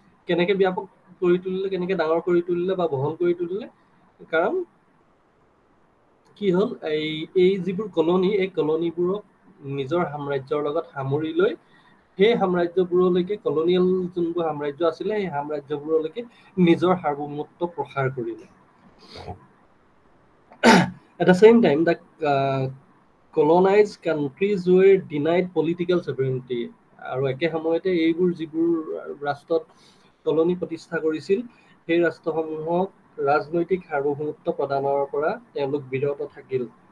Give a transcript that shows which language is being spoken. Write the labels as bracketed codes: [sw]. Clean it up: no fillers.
[as] কেনেকে ব্যাপক কৰি তুলিলে, কেনেকে ডাঙৰ কৰি তুলিলে বা বহল কৰি তুলিলে, কাৰণ কি হ'ল, এই যিবোৰ কলনি, এই কলনিবোৰক নিজৰ সাম্ৰাজ্যৰ লগত সামৰি লৈ সেই সাম্ৰাজ্যবোৰলৈকে, কলনিয়েল যোনবোৰ সাম্ৰাজ্য আছিলে, সেই সাম্ৰাজ্যবোৰলৈকে নিজৰ সাৰ্বভৌমত্ব প্ৰসাৰ কৰিলে। [en] At the same time, the colonized countries were denied political sovereignty. [as] আৰু একে সময়তে এইবোৰ যিবোৰ ৰাষ্ট্ৰত কলনী প্ৰতিষ্ঠা কৰিছিল সেই ৰাষ্ট্ৰসমূহক ৰাজনৈতিক সাৰ্বভৌমত্ব প্ৰদানৰ পৰা তেওঁলোক বিৰত থাকিল।